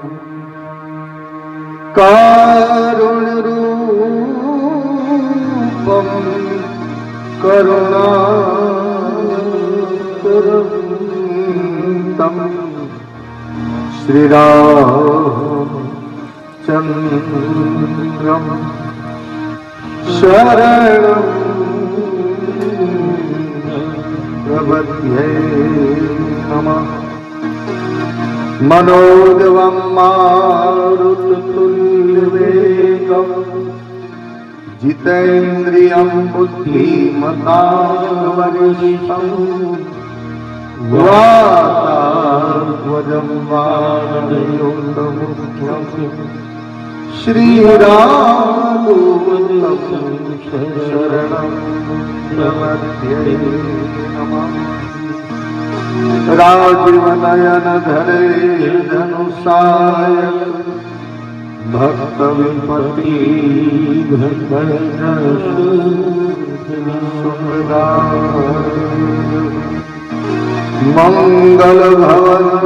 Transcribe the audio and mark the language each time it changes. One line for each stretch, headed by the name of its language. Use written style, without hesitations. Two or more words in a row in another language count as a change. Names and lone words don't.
Sanskrit: કારુણ્યરૂપમ કરુણાકરમ શ્રીરામચંદ્રમ શરણં પ્રપદ્યે નમઃ. मनोजवं मारुततुल्यवेगं जितेन्द्रियं बुद्धिमतां वातात्मजं वानरयोगमुख्यं श्रीरामदूतं शरणं प्रपद्ये नमः.
Awadhi: राजीव नयन धरे धनुषायक भक्त विपति मंगल भवन